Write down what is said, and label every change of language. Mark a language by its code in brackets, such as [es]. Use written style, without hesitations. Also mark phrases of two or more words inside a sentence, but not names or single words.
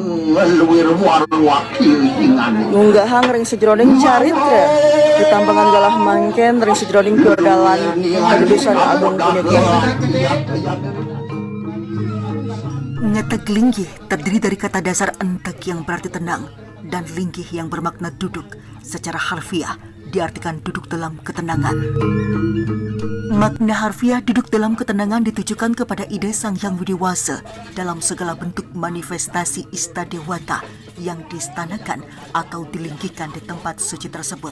[ban] munggahang ring sejroning caritra ditampangan galah mangken ring sejroning dodalan kedudusan Agung punika. [id] Ngeteglinggih terdiri dari kata dasar entek yang berarti tenang dan linggih yang bermakna duduk. Secara harfiah diartikan duduk dalam ketenangan. Makna harfiah duduk dalam ketenangan ditujukan kepada ide Sang Hyang Widiwasa dalam segala bentuk manifestasi istadewata yang distanakan atau dilinggihkan di tempat suci tersebut.